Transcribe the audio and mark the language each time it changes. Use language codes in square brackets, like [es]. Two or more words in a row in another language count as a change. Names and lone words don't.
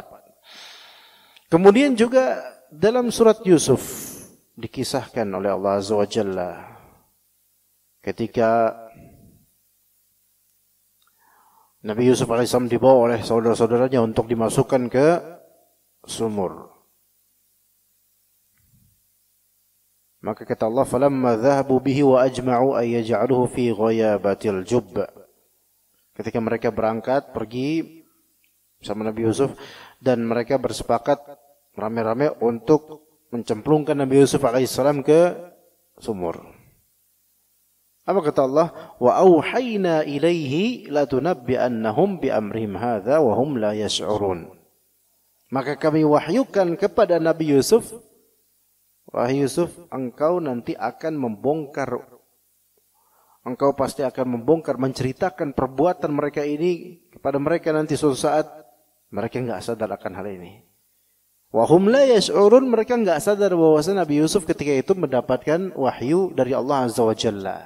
[id] Kemudian juga dalam surat Yusuf dikisahkan oleh Allah [ar] عز وجل [id] ketika Nabi Yusuf alaihissalam dibawa oleh saudara-saudaranya untuk dimasukkan ke sumur. Maka kata Allah, [ar] "فلما ذهبوا به وأجمعوا أن يجعلوه في غيابت الجب." [id] Ketika mereka berangkat pergi bersama Nabi Yusuf dan mereka bersepakat rame-rame untuk mencemplungkan Nabi Yusuf alaihissalam ke sumur. Apa kata Allah? [ar] "وأوحينا إليه لتنبئنهم بأمرهم هذا وهم لا يشعرون." [id] Maka kami wahyukan kepada Nabi Yusuf, wahai Yusuf, engkau nanti akan membongkar, engkau pasti akan membongkar, menceritakan perbuatan mereka ini kepada mereka nanti suatu saat. Mereka enggak sadar akan hal ini. [ar] وهم لا يشعرون, [id] mereka enggak sadar bahwa Nabi Yusuf ketika itu mendapatkan wahyu dari Allah [ar] عز وجل.